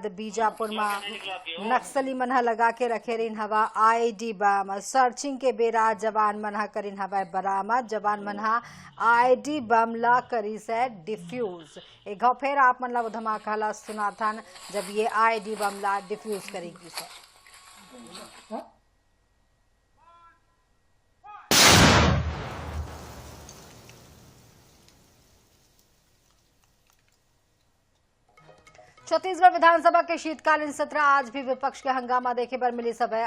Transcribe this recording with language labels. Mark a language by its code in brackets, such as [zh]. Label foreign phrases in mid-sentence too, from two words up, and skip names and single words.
[hne] बीजापुर में नक्सली मनहा लगा के रखे रही हवा [en] IED bomb [hne] सर्चिंग के बेरा जवान मनहा करीन हवा बरामद। जवान मनहा [en] IED bomb [hne] ला करी से डिफ्यूज। एक घाव फिर आप मन ला वो धमाका ला सुना था जब ये [en] IED bomb [hne] ला डिफ्यूज करेगी से। छत्तीसगढ़ विधानसभा के शीतकालीन सत्र आज भी विपक्ष के हंगामा देखे पर मिली सब है।